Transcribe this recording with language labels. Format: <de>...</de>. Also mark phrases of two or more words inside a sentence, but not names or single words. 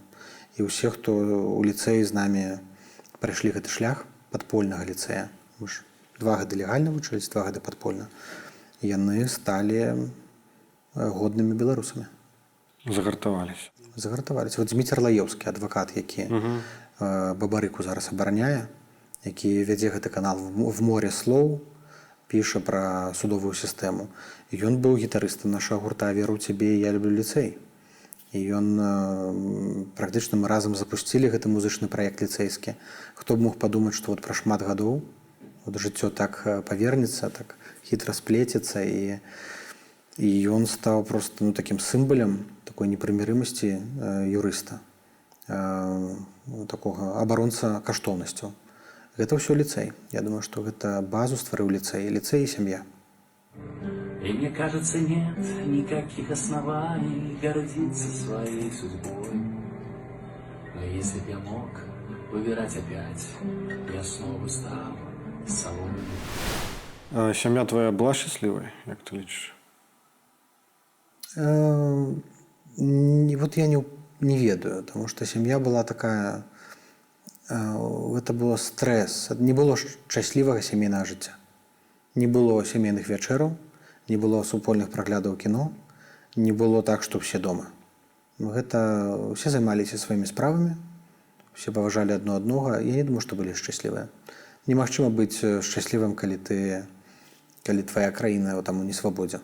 <be>І ўсе, хто у ліцэі з намі прайшлі гэты шлях падпольнага ліцэя, мы ж 2 гады легальна вучыліся, 2 гады падпольна, яны сталі годнымі беларусамі. Загартаваліся. Загартаваліся. Вот Зміцер Лаёўскі, адвакат, які Бабарыку зараз абараняе, які вядзе гэты канал в море слоў, піша пра судовую сістэму. Ён быў гітарыстам нашага гурта «Вера ў цябе, я люблю ліцэй». І ён практычна мы разам запусцілі гэты музычны праект ліцэйскі. Хто б мог падумаць, што вот пра шмат гадоў жыццё так павернецца, так хітра сплецецца, і ён стаў просто такім сімвалам такой непрымірымасці юрыста, такога абаронца каштоўнасцяў. Гэта ўсё ліцэй. Я думаю, што гэта базу стварыў ліцэй. Ліцэй і сям'я.</be> <ru>И мне кажется, нет никаких оснований гордиться своей судьбой. Но если б я мог выбирать опять, я снова стал собой.</ru> <be>А сям'я твоя была счастливой, як ты лічыш? Вот я не ведаю,</be> <ru>потому что семья была такая, это было стресс.</ru> <be>Не было шчаслівага сямейнага жыцця. Не было сямейных вечераў, не было супольных праглядаў кіно, не было так, што ўсе дома. Гэта ўсе займаліся сваімі справамі, усе паважалі адно аднога. Я не думаю, што былі шчаслівыя. Немагчыма быць шчаслівым, калі твая краіна там у несвабодзе.</be>